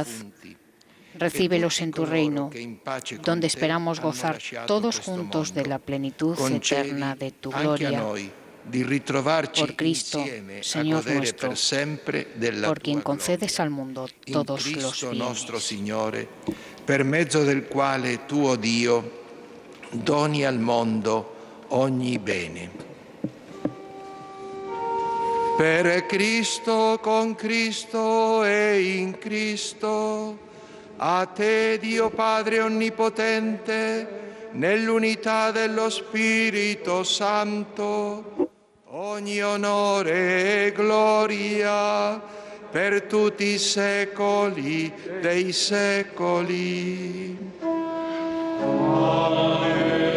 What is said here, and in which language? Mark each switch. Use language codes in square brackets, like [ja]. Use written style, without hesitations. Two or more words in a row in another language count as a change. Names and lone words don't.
[es] Recíbelos en tu reino, donde esperamos gozar todos juntos de la plenitud eterna de tu gloria. Por Cristo, Señor nuestro, por quien concedes al mundo todos los bienes. [it] Per mezzo del quale tu, o Dio, doni al mondo ogni bene. Per Cristo, con Cristo e in Cristo, a te, Dio Padre Onnipotente, nell'unità dello Spirito Santo, ogni onore e gloria per tutti i secoli dei secoli. Amen.